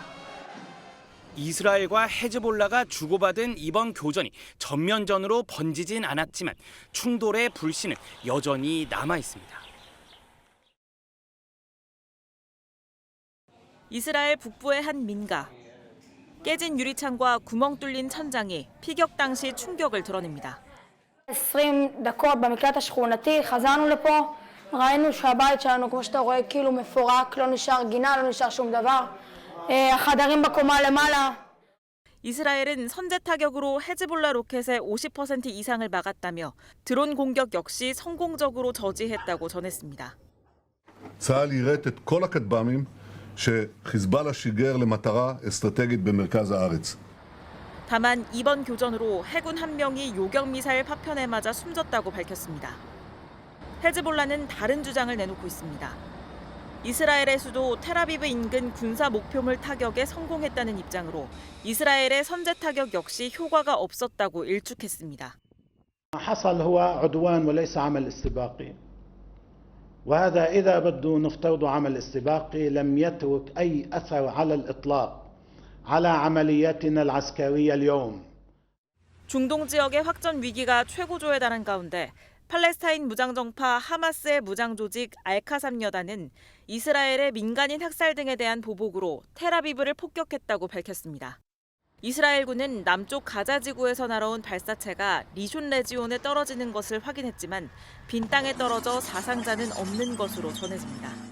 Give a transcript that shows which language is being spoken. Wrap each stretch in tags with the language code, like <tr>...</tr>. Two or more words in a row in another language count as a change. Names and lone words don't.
<ko>이스라엘과 헤즈볼라가 주고받은 이번 교전이 전면전으로 번지진 않았지만 충돌의 불씨는 여전히 남아 있습니다. 이스라엘 북부의 한 민가. 깨진 유리창과 구멍 뚫린 천장이 피격 당시 충격을 드러냅니다.</ko> <he>20 דקות במקלט השכונתי, חזרנו לפה, ראינו שהבית שלנו, כמו שאתה רואה, כאילו מפורק, לא נשאר גינה, לא נשאר שום דבר. החדרים בקומה למעלה.</he> <ko>이스라엘은 선제 타격으로 헤즈볼라 로켓의 50% 이상을 막았다며 드론 공격 역시 성공적으로 저지했다고 전했습니다.</ko> <he>צה"ל יירט את כל הכטב"מים שחיזבאללה שיגר למטרה אסטרטגית במרכז הארץ.</he> <ko>다만 이번 교전으로 해군 한 명이 요격 미사일 파편에 맞아 숨졌다고 밝혔습니다. 헤즈볼라는 다른 주장을 내놓고 있습니다. 이스라엘의 수도 텔아비브 인근 군사 목표물 타격에 성공했다는 입장으로 이스라엘의 선제 타격 역시 효과가 없었다고 일축했습니다.</ko> <ar>حصل هو عدوان وليس عمل استباقي. وهذا إذا بده نفترض عمل استباقي لم يترك أي أثر على الإطلاق على عملياتنا العسكرية اليوم.</ar> <ko>중동 지역의 확전 위기가 최고조에 달한 가운데 팔레스타인 무장정파 하마스의 무장조직 알카삼 여단은 이스라엘의 민간인 학살 등에 대한 보복으로 텔아비브를 폭격했다고 밝혔습니다. 이스라엘군은 남쪽 가자 지구에서 날아온 발사체가 리숀 레지온에 떨어지는 것을 확인했지만 빈 땅에 떨어져 사상자는 없는 것으로 전해집니다.</ko>